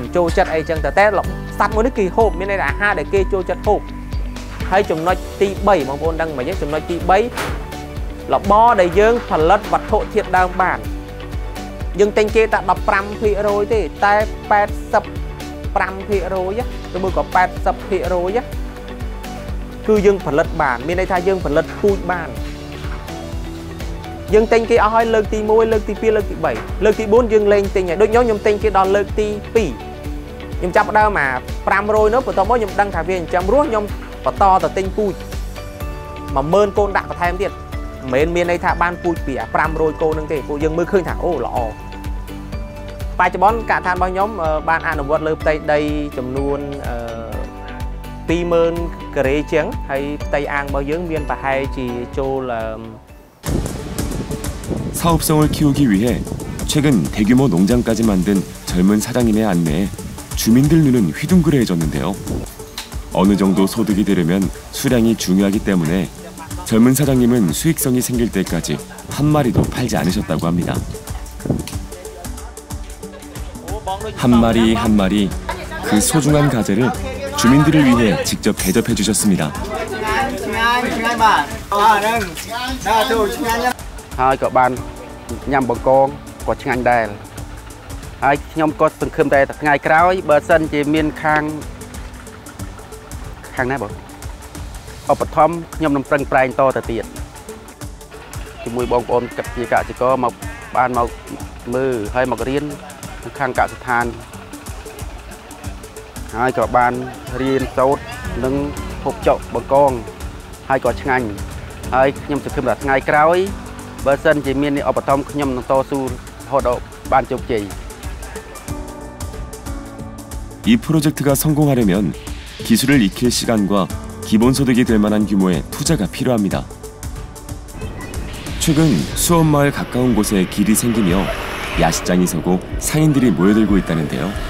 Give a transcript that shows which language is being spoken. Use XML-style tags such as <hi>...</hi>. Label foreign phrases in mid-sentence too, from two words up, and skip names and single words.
<km>ចូលចិត្តអីចឹងតែសត្វមួយនេះគេហូបមានន័យថាអាហារដែលគេចូលចិត្តហូប ហើយចំណុចទី3បងប្អូនដឹងមិនទេចំណុចទី3របរដែលយើងផលិតវត្ថុធាតុដើមបានយើងតែងគេតែ 15% ទេតែ 85% ឬមួយក៏ 80% គឺយើងផលិតបានមានន័យថាយើងផលិតពូជបាន</km> <vi>dương tên kia ao</vi> <km>លើកទី1លើកទី2លើកទី3លើកទី4យើងលេងទិញហើយដូចខ្ញុំទិញគេដល់លើកទី2ខ្ញុំចាប់ដើមមក500នោះបន្ទាប់មកខ្ញុំដឹងថាវាអញ្ចឹងរស់ខ្ញុំបន្តទៅទិញពូជ 10000 កូនដាក់បន្ថែមទៀតមិនមានន័យថាបានពូជពី500 កូនហ្នឹងទេពួកយើងមើលឃើញថាអូល្អបច្ចុប្បន្នកាកឋានរបស់ខ្ញុំបានអនុវត្តលើផ្ទៃដីចំនួន20000 ការ៉េជាងហើយផ្ទៃអាងរបស់យើងមានប្រហែលជាចូល</km> <ko>사업성을 키우기 위해 최근 대규모 농장까지 만든 젊은 사장님의 안내에 주민들 눈은 휘둥그레해졌는데요. 어느 정도 소득이 되려면 수량이 중요하기 때문에 젊은 사장님은 수익성이 생길 때까지 한 마리도 팔지 않으셨다고 합니다. 한 마리 그 소중한 가재를 주민들을 위해 직접 대접해 주셨습니다.</ko> <km>ហើយក៏បានញ៉ាំបង្កងក៏ឆ្ងាញ់ដែរហើយខ្ញុំក៏សង្ឃឹមតែថ្ងៃក្រោយបើសិនជាមានខាង ណាបងឧបត្ថម្ភខ្ញុំនឹងប្រឹងប្រែងតទៅទៀតជាមួយបងប្អូនកាត់ជាកសិករមកបានមកមើលហើយមករៀនខាងកសិដ្ឋានហើយក៏បានរៀនសូត្រនិងភពចុកបង្កងហើយក៏ឆ្ងាញ់ហើយខ្ញុំសង្ឃឹមថាថ្ងៃក្រោយ បើសិនជាមានឧបត្ថម្ភខ្ញុំនឹងតស៊ូរហូតដល់បានជោគជ័យ</km> <ko>이 프로젝트가 성공하려면 기술을 익힐 시간과 기본소득이 될 만한 규모의 투자가 필요합니다. 최근 수원마을 가까운 곳에 길이 생기며 야시장이 서고 상인들이 모여들고 있다는데요.</ko>